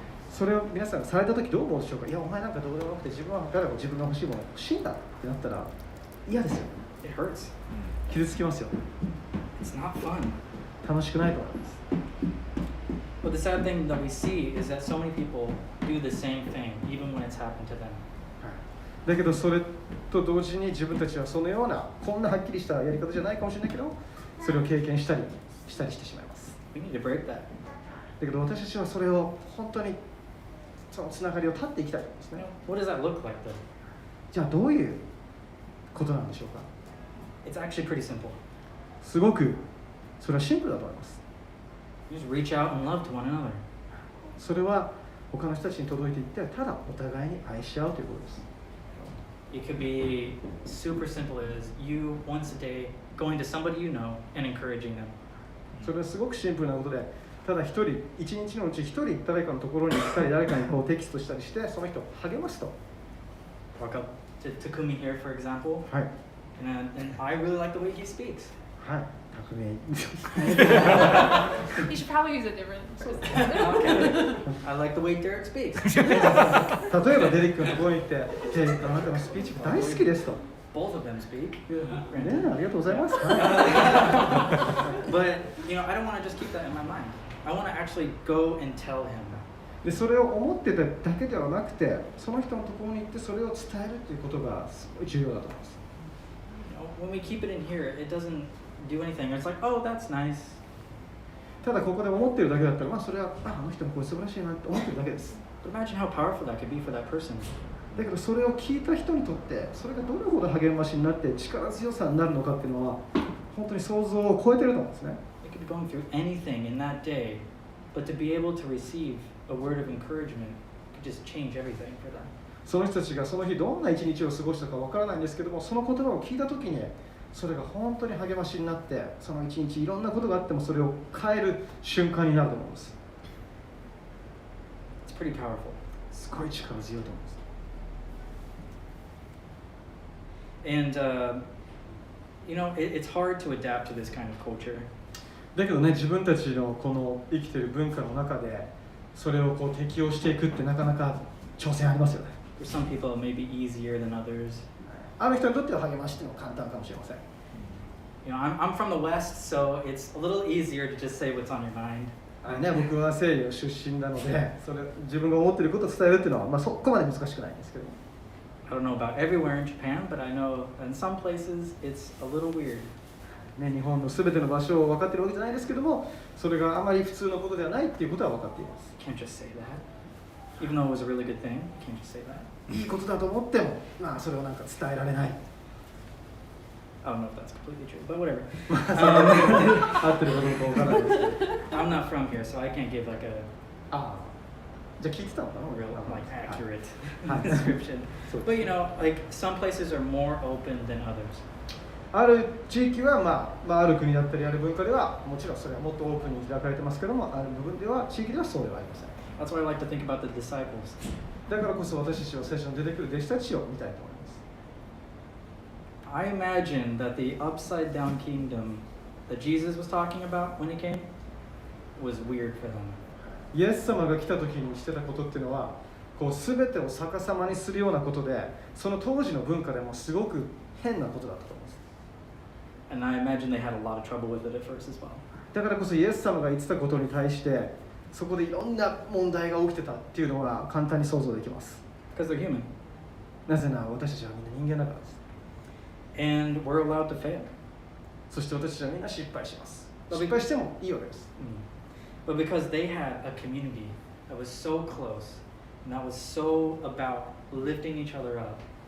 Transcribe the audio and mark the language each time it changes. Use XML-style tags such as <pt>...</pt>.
<ja>それを皆さんされた時どう思うでしょうか。いや、お前なんかどうでもよくて自分は誰も自分が欲しいものが欲しいんだってなったら嫌ですよ。</ja> <en>It hurts.</en> <ja>傷つきますよ。</ja> <en>It's not fun.</en> <ja>楽しくないと思います。</ja> <en>But the sad thing that we see is that so many people do the same thing, even when it's happened to them.</en> <ja>だけどそれと同時に自分たちはそのようなこんなはっきりしたやり方じゃないかもしれないけど、それを経験したりしてしまいます。</ja> <en>We need to break that.</en> <ja>だけど私たちはそれを本当にそのつながりを断っていきたいんですね。</ja> <en>What does that look like, though?</en> <ja>じゃあどういうことなんでしょうか。</ja> <en>It's actually pretty simple.</en> <ja>すごくそれはシンプルだと思います。</ja> <en>You just reach out and love to one another.</en> <ja>それは他の人たちに届いていってただお互いに愛し合うということです。</ja> <en>It could be super simple as you once a day going to somebody you know and encouraging them.</en> <ja>それはすごくシンプルなことで、ただ一日のうち一人誰かのところに行ったり誰かにこうテキストしたりしてその人を励ますと。</ja> <en>Walk up to Takumi here, for example,</en> <ja>はい。</ja> <en>and I really like the way he speaks.</en> <ja>はい。匠</ja> <en>You should probably use a different. Okay. I like the way Derek speaks.</en> <ja>例えばデリックのところに行って、デリックあなたのスピーチ大好きですと。</ja> <en>Both of them speak.</en> <ja>ねえ、ありがとうございます。はい</ja> <en>But you know, I don't want to just keep that in my mind. I want to actually go and tell him.</en> <ja>でそれを思ってただけではなくて、その人のところに行ってそれを伝えるということがすごい重要だと思います。</ja> <en>You know, when we keep it in here, it doesn't do anything. It's like, oh, that's nice.</en> <ja>ただここで思ってるだけだったら、まあそれはあの人もこれ素晴らしいなって思ってるだけです。</ja> <en>But imagine how powerful that could be for that person.</en> <ja>だけどそれを聞いた人にとってそれがどれほど励ましになって力強さになるのかっていうのは本当に想像を超えてると思うんですね。</ja> <en>They could be going through anything in that day, but to be able to receive a word of encouragement could just change everything for them.</en> <ja>その人たちがその日どんな一日を過ごしたかわからないんですけども、その言葉を聞いた時にそれが本当に励ましになって、その一日いろんなことがあってもそれを変える瞬間になると思います。</ja> <en>It's pretty powerful.</en> <ja>すごい力強いと思います。</ja> <en>And you know, it's hard to adapt to this kind of culture.</en> <ja>だけどね、自分たちのこの生きている文化の中でそれをこう適応していくってなかなか挑戦ありますよね。</ja> <en>For some people, it may be easier than others.</en> <ja>ある人にとっては励ましっていうのは簡単かもしれません。</ja> <en>You know, I'm from the West, so it's a little easier to just say what's on your mind.</en> <ja>僕は西洋出身なので、それ自分が思っていることを伝えるっていうのは、まあ、そこまで難しくないんですけども。</ja> <en>I don't know about everywhere in Japan, but I know in some places it's a little weird.</en> <ja>ね、日本のすべての場所を分かっているわけじゃないですけども、それがあまり普通のことではないっていうことは分かっています。</ja> <en>Can't just say that. Even though it was a really good thing, can't just say that.</en> <ja>いいことだと思っても、まあそれをなんか伝えられない。</ja> <en>I don't know if that's completely true, but whatever.</en> <ja>合ってるかどうか分からないですけど。</ja> <en>I'm not from here, so I can't give like a</en> <ja>ああ、じゃあ聞いてたのかな、</ja> <en>real, like accurate</en> <ja>はい</ja> <en>description.</en> <ja>そう</ja> <en>But you know, like some places are more open than others.</en> <ja>ある地域は、ある国だったりある文化ではもちろんそれはもっとオープンに開かれてますけども、ある部分では地域ではそうではありません。</ja> <en>That's why I like to think about the disciples.</en> <ja>だからこそ私たちは聖書に出てくる弟子たちを見たいと思います。</ja> <en>I imagine that the upside down kingdom that Jesus was talking about when he came was weird for them.</en> <ja>イエス様が来た時にしてたことっていうのは、こう全てを逆さまにするようなことで、その当時の文化でもすごく変なことだったと思います。</ja> <en>And I imagine they had a lot of trouble with it at first as well.</en> <ja>だからこそイエス様が言ってたことに対して、そこでいろんな問題が起きてたっていうのが簡単に想像できます。</ja> <en>Because they're human.</en> <ja>なぜなら私たちはみんな人間だからです。</ja> <en>And we're allowed to fail.</en> <ja>そして私たちはみんな失敗します。</ja> <en>But</en> <ja>失敗してもいいわけです。</ja> <en>But because they had a community that was so close and that was so about lifting each other up,</en>